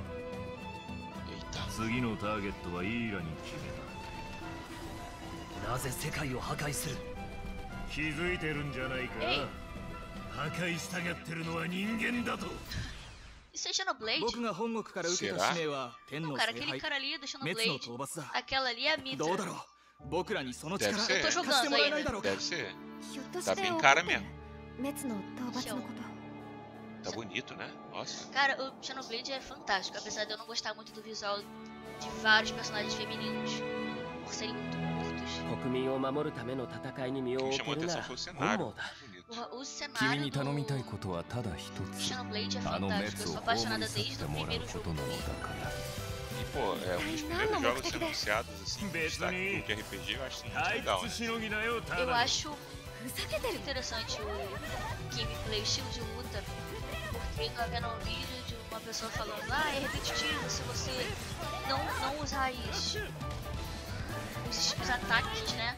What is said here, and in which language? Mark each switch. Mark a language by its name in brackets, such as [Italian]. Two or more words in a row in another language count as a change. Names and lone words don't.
[Japanese] 次のターゲットはイーラに決めた。なぜ世界を破壊する？気づいてるんじゃないか。破壊したがってるのは人間だと。 [Portuguese] Isso é Xenoblade? [Japanese] 僕が本国から受けた使命は天の聖杯、 [Portuguese] aquele cara ali é do [Japanese] 滅の [Portuguese] Xenoblade. [Japanese] 討伐だ。 [Portuguese] Aquela ali é a Mitra. [Japanese] どうだろう。僕らにその力 [Portuguese] Deve ser. [Japanese] 貸してもらえないだろうか。 [Portuguese] Deve ser. [Japanese] ひょっとし [Portuguese] Tá [Japanese] て [Portuguese] bem [Japanese] 怒っ [Portuguese] cara [Japanese] て [Portuguese] mesmo. [Japanese] 滅の討伐のこと [Portuguese] Tá bonito, né? Nossa. Cara, o Xenoblade é fantástico, apesar de eu não gostar muito do visual de vários personagens femininos, por serem muito curtos. [Japanese] 国民を守るための戦いに身を置けるなら本望だ。 [Portuguese] Porra, o cenário do Xenoblade é fantástico. Eu sou apaixonada desde o primeiro jogo. E, pô, é um dos primeiros jogos sendo anunciados, assim, destaque de RPG, eu acho muito legal, né? Eu acho interessante o gameplay, o estilo de luta, porque eu tava vendo um vídeo de uma pessoa falando, é repetitivo se você não usar os ataques, né?